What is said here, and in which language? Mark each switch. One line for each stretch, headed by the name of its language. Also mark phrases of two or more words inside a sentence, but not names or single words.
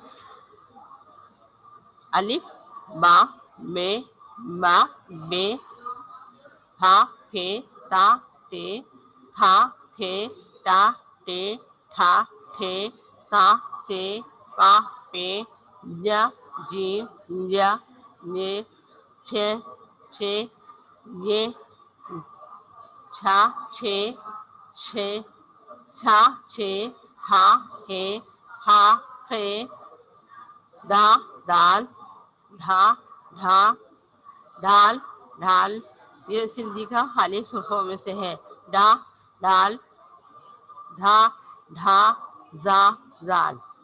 Sindhi: الف با بے با بے بھا پھے تا تے تھا تھے ٹا ٹے ٹھا ٹھے تا سے پا پے یا جیم یا یہ چھے چھے یہ چھا چھے چھے چھا چھے ہا ہے خا خے دا دال دھا ڈھا ڈال ڈھال،
Urdu: یہ سندھی کا خالص حروفوں میں سے ہے،
Sindhi: ڈا ڈال دھا ڈھا زا زال۔